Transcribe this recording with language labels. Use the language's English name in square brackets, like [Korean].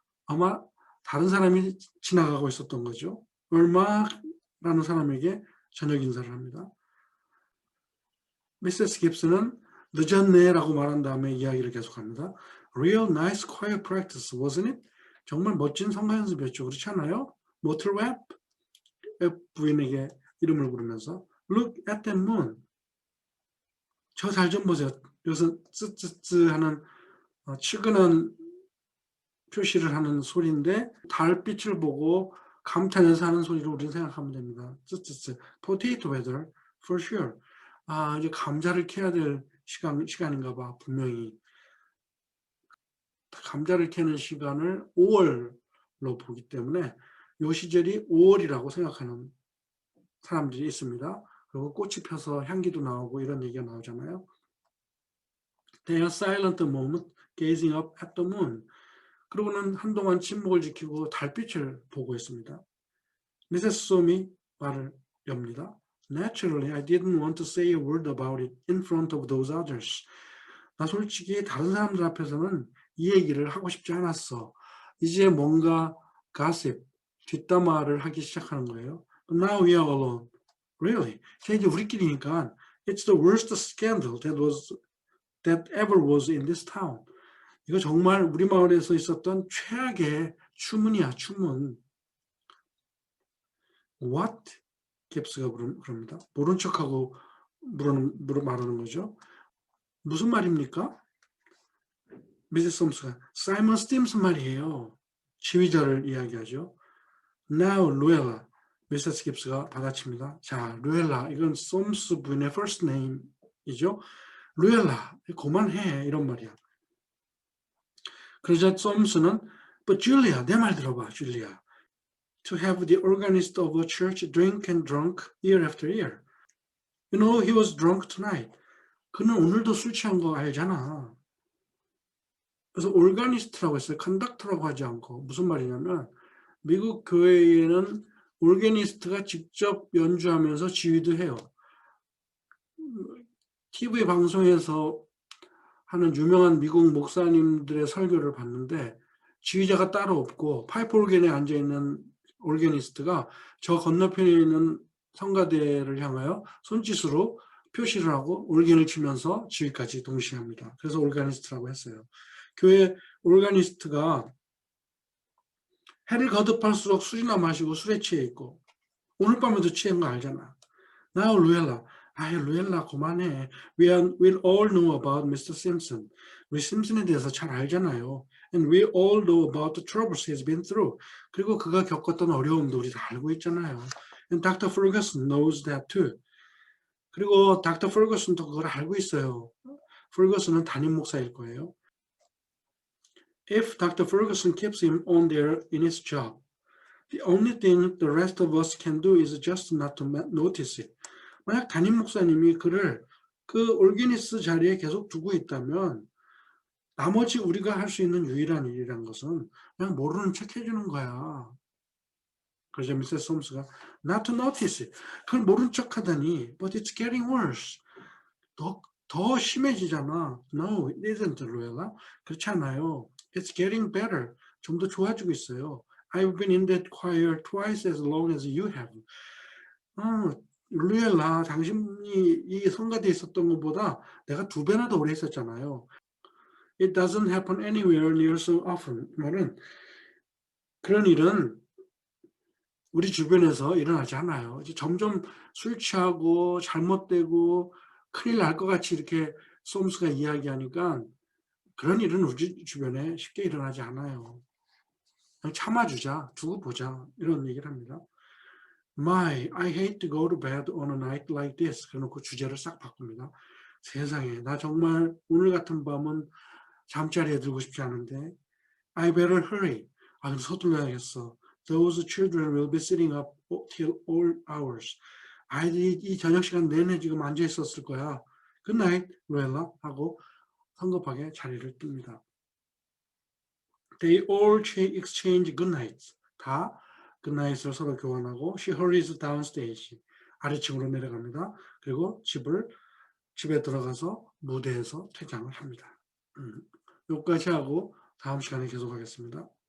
[Korean] 아마 다른 사람이 지나가고 있었던 거죠. 얼마라는 사람에게 저녁 인사를 합니다. 미세스 깁스는 늦었네라고 말한 다음에 이야기를 계속합니다. [English] Real nice choir practice, wasn't it? [Korean] 정말 멋진 성가 연습이었죠. 그렇지 않아요? 모틀 웹 부인에게 이름을 부르면서 [English] Look at that moon. [Korean] 저 달 좀 보세요. 여기서 쯔쯔쯔 하는 측은한 표시를 하는 소리인데 달빛을 보고 감탄해서 하는 소리로 우리는 생각하면 됩니다. 쯔쯔쯔. [English] Potato weather, for sure. [Korean] 이제 감자를 캐야 될 시간인가 봐. 분명히. 감자를 캐는 시간을 5월로 보기 때문에 이 시절이 5월이라고 생각하는 사람들이 있습니다. 그리고 꽃이 펴서 향기도 나오고 이런 얘기가 나오잖아요. [English] They are silent a moment, gazing up at the moon. [Korean] 그러고는 한동안 침묵을 지키고 달빛을 보고 있습니다. 미세스 솜이 말을 엽니다. [English] Naturally, I didn't want to say a word about it in front of those others. [Korean] 나 솔직히 다른 사람들 앞에서는 이 얘기를 하고 싶지 않았어. 이제 뭔가 gossip, 뒷담화를 하기 시작하는 거예요. [English] But now we are alone. Really? [Korean] 이제 우리끼리니까 [English] it's the worst scandal that ever was in this town. [Korean] 이거 정말 우리 마을에서 있었던 최악의 추문이야, 추문. [English] What? [Korean] 깁스가 그럽니다. 모른 척하고 말하는 거죠. 무슨 말입니까? 미세스 솜스가 사이먼 스팀스 말이에요. 지휘자를 이야기하죠. [English] Now, [Korean] 루엘라. 미세스 깁스가 받아칩니다. 자, 루엘라. 이건 솜스 부인의 first name이죠. 루엘라, 그만해. 이런 말이야. 그러자 솜스는 [English] But Julia, [Korean] 내 말 들어봐, 줄리아. [English] To have the organist of a church drink and drunk year after year. You know, he was drunk tonight. [Korean] 그는 오늘도 술 취한 거 알잖아. 그래서 올가니스트라고 했어요. 컨덕터라고 하지 않고. 무슨 말이냐면 미국 교회에는 올게니스트가 직접 연주하면서 지휘도 해요. TV 방송에서 하는 유명한 미국 목사님들의 설교를 봤는데 지휘자가 따로 없고 파이프 올겐에 앉아있는 올게니스트가 저 건너편에 있는 성가대를 향하여 손짓으로 표시를 하고 올겐을 치면서 지휘까지 동시에 합니다. 그래서 올가니스트라고 했어요. 교회 올가니스트가 해를 거듭할수록 술이나 마시고 술에 취해 있고 오늘 밤에도 취한 거 알잖아. [English] Now, 루엘라. [Korean] 아이, 루엘라, 그만해. [English] We'll all know about Mr. Simpson. [Korean] 우리 심슨에 대해서 잘 알잖아요. [English] And we all know about the troubles he's been through. [Korean] 그리고 그가 겪었던 어려움도 우리 다 알고 있잖아요. [English] And Dr. Ferguson knows that too. [Korean] 그리고 Dr. Ferguson도 그걸 알고 있어요. Ferguson은 담임 목사일 거예요. [English] If Dr. Ferguson keeps him on there in his job, the only thing the rest of us can do is just not to notice it. [Korean] 만약 담임 목사님이 그를 그 올기니스 자리에 계속 두고 있다면 나머지 우리가 할 수 있는 유일한 일이란 것은 그냥 모르는 척 해주는 거야. 그래서 미세스 홈스가 [English] not to notice it. [Korean] 그걸 모른 척 하다니 but it's getting worse. 더 심해지잖아. [English] No, it isn't, 루엘라. [Korean] 그렇지 않아요. [English] It's getting better. [Korean] 좀 더 좋아지고 있어요. [English] I've been in that choir twice as long as you have. [Korean] 루엘라, 당신이 이 성가대에 있었던 것보다 내가 2배나 더 오래 있었잖아요. [English] It doesn't happen anywhere near so often. [Korean] 말은 그런 일은 우리 주변에서 일어나지 않아요. 이제 점점 술 취하고 잘못되고 큰일 날 것 같이 이렇게 솜스가 이야기하니까 그런 일은 우리 주변에 쉽게 일어나지 않아요. 그냥 참아주자, 두고 보자 이런 얘기를 합니다. [English] I hate to go to bed on a night like this. [Korean] 그래놓고 주제를 싹 바꿉니다. 세상에, 나 정말 오늘 같은 밤은 잠자리에 들고 싶지 않은데 [English] I better hurry. [Korean] 그럼 서둘러야겠어. [English] Those children will be sitting up till all hours. [Korean] 아이들이 이 저녁 시간 내내 지금 앉아 있었을 거야. [English] Good night, [Korean] 루엘라 하고 성급하게 자리를 뜹니다. [English] They all exchange good nights. [Korean] 다 good night을 서로 교환하고 [English] she hurries downstairs. [Korean] 아래층으로 내려갑니다. 그리고 집에 들어가서 무대에서 퇴장을 합니다. 여기까지 하고 다음 시간에 계속하겠습니다.